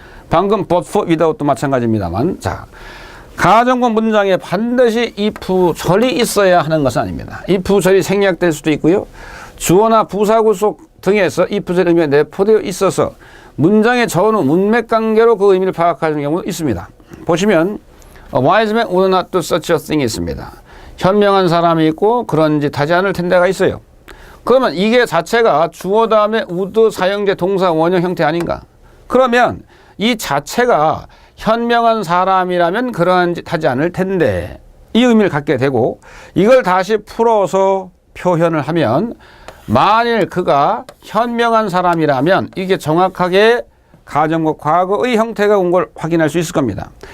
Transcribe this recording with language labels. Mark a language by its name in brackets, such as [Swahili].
[Korean] 방금 but for without도 마찬가지입니다만, 자, 가정법 문장에 반드시 if절이 있어야 하는 것은 아닙니다. if절이 생략될 수도 있고요. 주어나 부사구속 등에서 if절 의미가 내포되어 있어서 문장의 전후 문맥 관계로 그 의미를 파악하는 경우도 있습니다. 보시면 [English] A wise man would not do such a thing이 있습니다. [Korean] 현명한 사람이 있고 그런 짓 하지 않을 텐데가 있어요. 그러면 이게 자체가 주어 다음에 would 사형제 동사 원형 형태 아닌가? 그러면 이 자체가 현명한 사람이라면 그러한 짓 하지 않을 텐데 이 의미를 갖게 되고 이걸 다시 풀어서 표현을 하면 만일 그가 현명한 사람이라면 이게 정확하게 가정과 과거의 형태가 온 걸 확인할 수 있을 겁니다.